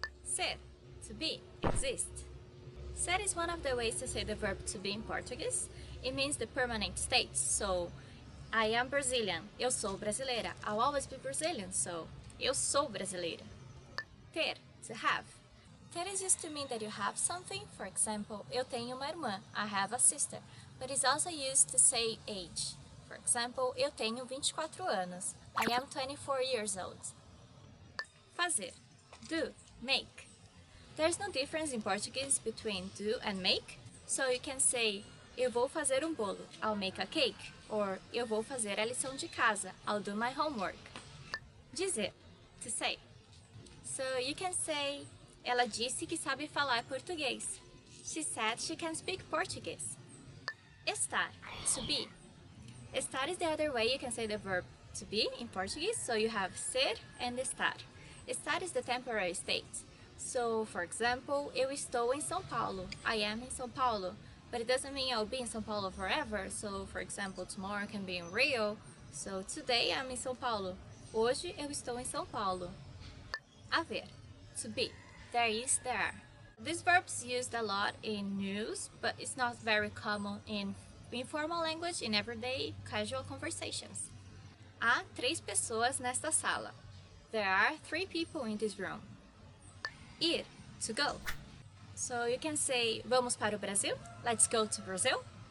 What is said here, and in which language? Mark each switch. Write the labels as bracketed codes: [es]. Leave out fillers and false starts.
[en] Ser, to be, exist. Ser is one of the ways to say the verb to be in Portuguese. It means the permanent state, so I am Brazilian, [pt] eu sou brasileira. [en] I'll always be Brazilian, so [pt] eu sou brasileira. [en] Ter, to have. Ter is used to mean that you have something. For example, [pt] eu tenho uma irmã, [en] I have a sister. But it's also used to say age. For example, [pt] eu tenho 24 anos. [en] I am 24 years old. Fazer, do, make. There's no difference in Portuguese between do and make, so you can say [pt] eu vou fazer um bolo, [en] I'll make a cake, or [pt] eu vou fazer a lição de casa, [en] I'll do my homework. Dizer, to say. So you can say, [pt] ela disse que sabe falar português. [en] She said she can speak Portuguese. Estar, to be. Estar is the other way you can say the verb to be in Portuguese, so you have ser and estar. Estar is the temporary state. So, for example, [pt] eu estou em São Paulo. [en] I am in São Paulo. But it doesn't mean I'll be in São Paulo forever. So, for example, tomorrow I can be in Rio. So, today I'm in São Paulo. [pt] Hoje eu estou em São Paulo. Haver, [en] to be. There is, there are. This verb's used a lot in news, but it's not very common in informal language in everyday casual conversations. [pt] Há 3 pessoas nesta sala. [en] There are 3 people in this room. Ir, to go. So you can say, [pt] vamos para o Brasil? [en] Let's go to Brazil.